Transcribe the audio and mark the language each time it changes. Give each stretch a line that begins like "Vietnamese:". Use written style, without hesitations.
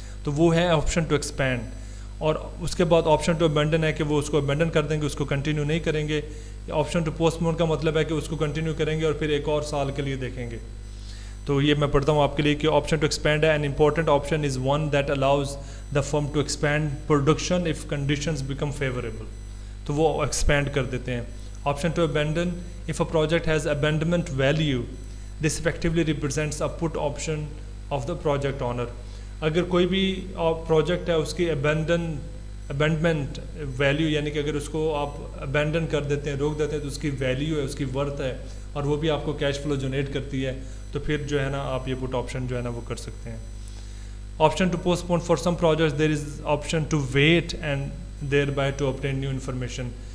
Urdu: تو وہ ہے آپشن ٹو ایکسپینڈ. اور اس کے بعد آپشن ٹو ابینڈن ہے کہ وہ اس کو ابینڈن کر دیں گے, اس کو کنٹینیو نہیں کریں گے. آپشن ٹو پوسٹ پون کا مطلب ہے کہ اس کو کنٹینیو کریں گے اور پھر ایک اور سال کے لیے دیکھیں گے. تو یہ میں پڑھتا ہوں آپ کے لیے کہ
English: Option to expand ہے. An important option is one that allows the firm to expand production if conditions become favourable.
Urdu: تو وہ ایکسپینڈ کر دیتے ہیں.
English: Option to abandon, if a project has abandonment value this effectively represents a put option of the project owner.
Urdu: اگر کوئی بھی project ہے اس کی ابینڈمنٹ ویلیو, یعنی کہ اگر اس کو آپ ابینڈن کر دیتے ہیں, روک دیتے ہیں, تو اس کی ویلیو ہے, اس کی ورتھ ہے, اور وہ بھی آپ کو کیش فلو جنریٹ کرتی ہے, تو پھر جو ہے نا آپ یہ پٹ آپشن جو ہے نا وہ کر سکتے ہیں.
English: Option to postpone for some projects there is option to wait and thereby to obtain new information.